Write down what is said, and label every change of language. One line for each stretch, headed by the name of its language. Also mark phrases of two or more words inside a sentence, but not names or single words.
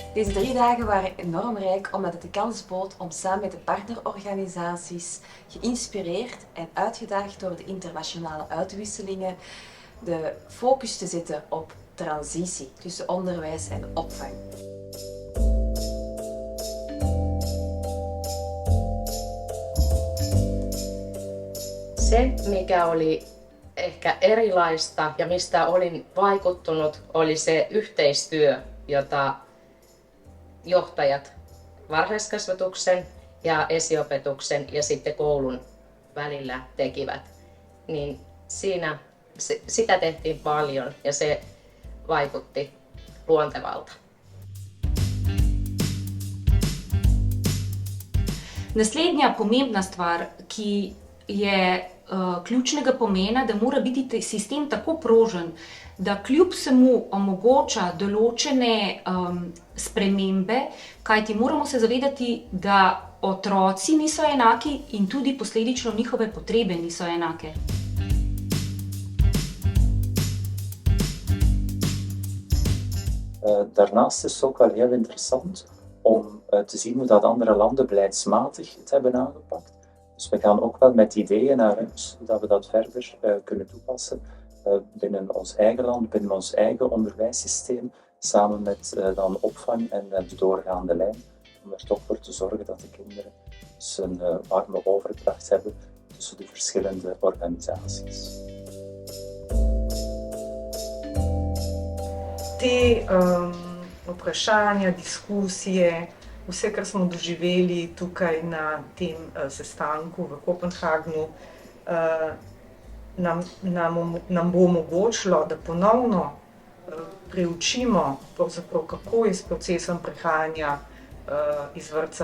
Dutch: Deze 3 dagen waren enorm rijk omdat het de kans bood om samen met de partnerorganisaties, geïnspireerd en uitgedaagd door de internationale uitwisselingen, de focus te zetten op transitie tussen onderwijs en opvang.
Finnish: Se, mikä oli ehkä erilaista ja mistä olin vaikuttunut, oli se yhteistyö, jota johtajat varhaiskasvatuksen ja esiopetuksen ja sitten koulun välillä tekivät. Niin sitä tehtiin paljon ja se vaikutti luontevalta.
Slovenian: Naslednja pomembna stvar, ki je ključnega pomena, da mora biti sistem tako prožen, da kljub vsemu omogoča določene spremembe, kajti moramo se zavedati, da otroci niso enaki in tudi posledično njihove potrebe niso enake.
Dutch: Daarnaast is het ook wel heel interessant om te zien hoe dat andere landen beleidsmatig het hebben aangepakt. Dus we gaan ook wel met ideeën naar huis, zodat we dat verder kunnen toepassen binnen ons eigen land, binnen ons eigen onderwijssysteem, samen met dan opvang en de doorgaande lijn, om er toch voor te zorgen dat de kinderen dus een warme overdracht hebben tussen de verschillende organisaties.
Slovenian: Te vprašanja, diskusije, vse, kar smo doživeli tukaj na tem sestanku v Kopenhagnu, nam bo omogočilo, da ponovno preučimo, kako je s procesom prehajanja iz vrtca